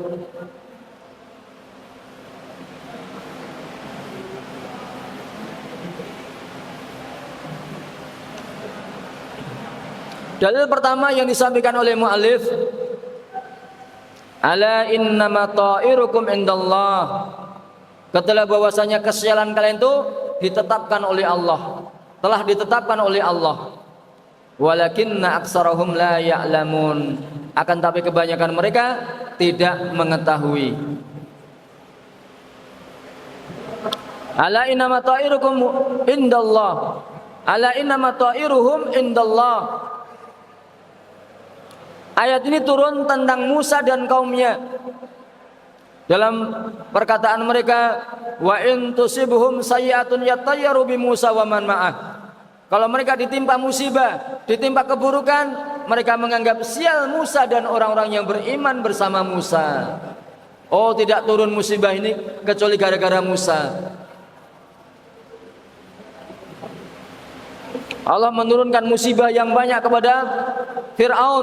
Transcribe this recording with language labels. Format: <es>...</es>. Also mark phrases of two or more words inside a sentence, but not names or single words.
<id>Dalil pertama yang disampaikan oleh mu'allif,</id> <ar>ألا إنما طائركم عند الله.</ar> <id>Katalah bahwasanya kesialan kalian itu ditetapkan oleh Allah, telah ditetapkan oleh Allah.</id> <ar>ولكن أكثرهم لا يعلمون.</ar> <id>Akan tapi kebanyakan mereka tidak mengetahui.</id> <ar>ألا إنما طائركم عند الله. ألا إنما طائرهم عند الله.</ar> <id>Ayat ini turun tentang Musa dan kaumnya. Dalam perkataan mereka,</id> <ar>وإن تصبهم سيئة يطيروا بموسى ومن معه.</ar> <id>Kalau mereka ditimpa musibah, ditimpa keburukan, mereka menganggap sial Musa dan orang-orang yang beriman bersama Musa. Oh, tidak turun musibah ini kecuali gara-gara Musa. Allah menurunkan musibah yang banyak kepada Fir'aun.</id>